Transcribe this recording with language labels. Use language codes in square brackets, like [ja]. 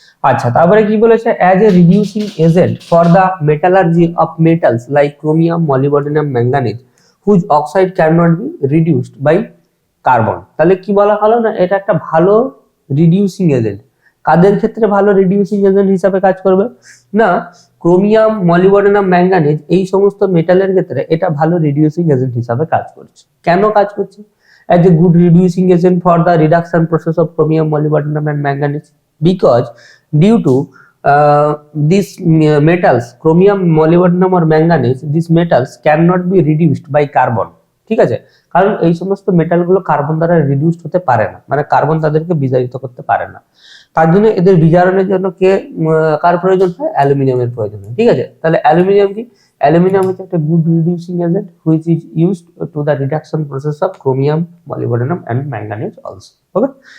[bn] আচ্ছা, তারপরে কি বলেছে, [en] As a reducing agent for the metallurgy of metals like chromium, molybdenum, manganese whose oxide can not be reduced by carbon. [bn] তাহলে কি বলা হলো না, এটা একটা ভালো রিডিউসিং এজেন্ট। কাদের ক্ষেত্রে ভালো রিডিউসিং এজেন্ট হিসাবে কাজ করবে না, ক্রোমিয়াম, মলিবডেনাম, ম্যাঙ্গানিজ এই সমস্ত মেটালের ক্ষেত্রে এটা ভালো রিডিউসিং এজেন্ট হিসাবে কাজ করছে। কেন কাজ করছে? [en] as a good reducing agent for the reduction process of chromium, molybdenum and manganese, because due to these metals, chromium, molybdenum or manganese, these metals cannot be reduced by carbon, [bn] ঠিক আছে। কারণ এই সমস্ত মেটালগুলো কার্বন দ্বারা reduced হতে পারে না, মানে কার্বন তাদেরকে বিজারিত করতে পারে না, তার জন্য এদের বিজারণের জন্য কার প্রয়োজন হয়, অ্যালুমিনিয়ামের প্রয়োজন হয়, ঠিক আছে। তাহলে অ্যালুমিনিয়াম কি, অ্যালুমিনিয়াম হচ্ছে [en] একটা good reducing agent which is used to the reduction process of chromium, molybdenum and manganese also, okay.